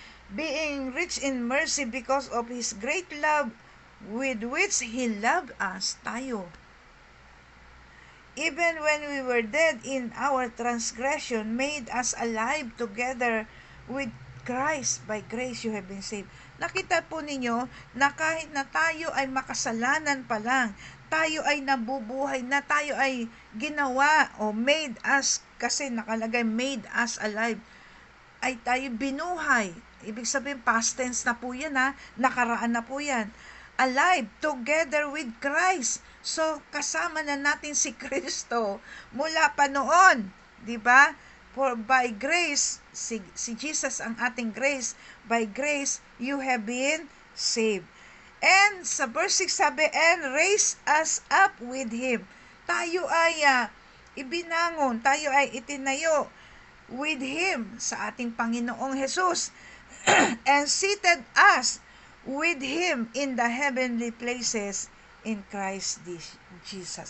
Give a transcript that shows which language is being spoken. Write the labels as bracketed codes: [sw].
[en] Being rich in mercy because of His great love with which He loved us, tayo. Even when we were dead in our transgression, made us alive together with Christ. By grace you have been saved. [tl] Nakita po ninyo na kahit na tayo ay makasalanan pa lang, tayo ay nabubuhay na, tayo ay ginawa made us, kasi nakalagay [en] made us alive, [tl] ay tayo binuhay. Ibig sabihin past tense na po yan, nakaraan na po yan. [en] Alive together with Christ. [tl] So kasama na natin si Kristo mula pa noon, di ba? [en] For by grace, [tl] si Jesus ang ating grace, [en] by grace you have been saved. And sa verse 6 sabi, and raise us up with Him. [tl] Tayo ay ibinangon, tayo ay itinayo [en] with Him [tl] sa ating Panginoong Jesus. [en] And seated us with Him in the heavenly places in Christ Jesus.